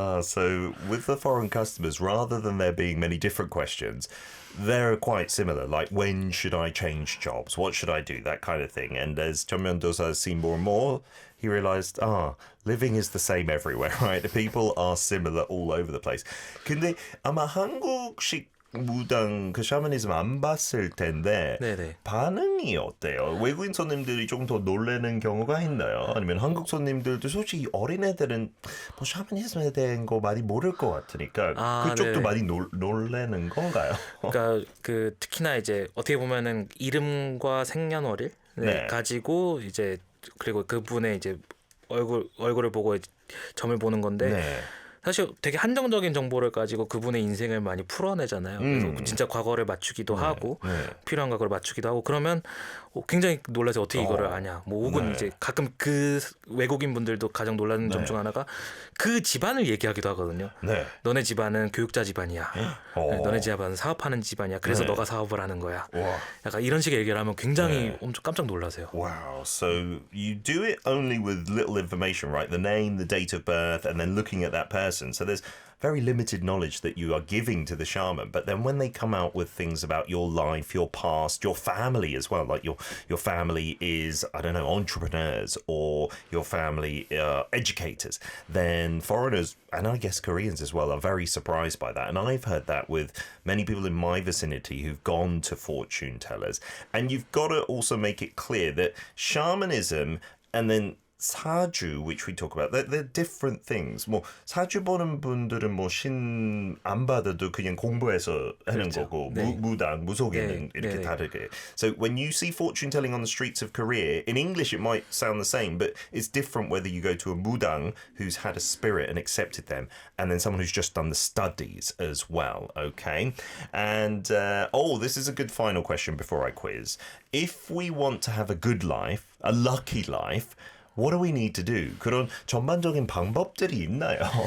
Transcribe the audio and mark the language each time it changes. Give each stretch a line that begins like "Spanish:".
English: So with the foreign customers, rather than there being many different questions, they're quite similar. Like, when should I change jobs? What should I do? That kind of thing. And as Chonmyeon-dosa has seen more and more, he realized, living is the same everywhere, right? People are similar all over the place.
Korean: 근데 아마 한국식 무당 그 샤머니즘 안 봤을 텐데 네네. 반응이 어때요? 외국인 손님들이 좀 더 놀라는 경우가 있나요? 아니면 한국 손님들도 솔직히 어린애들은 뭐 샤머니즘에 대한 거 많이 모를 것 같으니까 그쪽도 많이 놀라는 건가요? 그러니까 그 특히나 이제 어떻게 보면은 이름과 생년월일 네. 가지고 이제 그리고 그분의 이제 얼굴을 보고 점을 보는 건데 네. 사실 되게 한정적인 정보를 가지고 그분의 인생을 많이 풀어내잖아요. 그래서 진짜 과거를 맞추기도 하고 필요한 과거를 맞추기도 하고 그러면 굉장히 놀라서 어떻게 이거를 아냐. 뭐 혹은 이제 가끔 그 외국인 분들도 가장 놀라는 점 중 하나가 그 집안을 얘기하기도 하거든요. 네. 너네 집안은 교육자 집안이야. 너네 집안은 사업하는 집안이야. 그래서 너가 사업을 하는 거야. 와. 약간 이런 식의 얘기를 하면 굉장히 엄청 깜짝 놀라세요.
English: Wow. So you do it only with little information, right? The name, the date of birth, and then looking at that person. So there's very limited knowledge that you are giving to the shaman. But then when they come out with things about your life, your past, your family as well, like your family is, I don't know, entrepreneurs or your family educators, then foreigners, and I guess Koreans as well, are very surprised by that. And I've heard that with many people in my vicinity who've gone to fortune tellers. And you've got to also make it clear that shamanism and then 사주, which we talk about, they're different things.
Korean: 뭐 사주 보는 분들은 뭐 신 안 받아도 그냥 공부해서 하는 그렇죠. 거고 네. 무당, 무속에는 네. 이렇게 네. 다르게.
English: So when you see fortune telling on the streets of Korea, in English it might sound the same, but it's different whether you go to a mudang who's had a spirit and accepted them, and then someone who's just done the studies as well. Okay, and this is a good final question before I quiz. If we want to have a good life, a lucky life, what do we need to do?
Korean: 그런 전반적인 방법들이 있나요?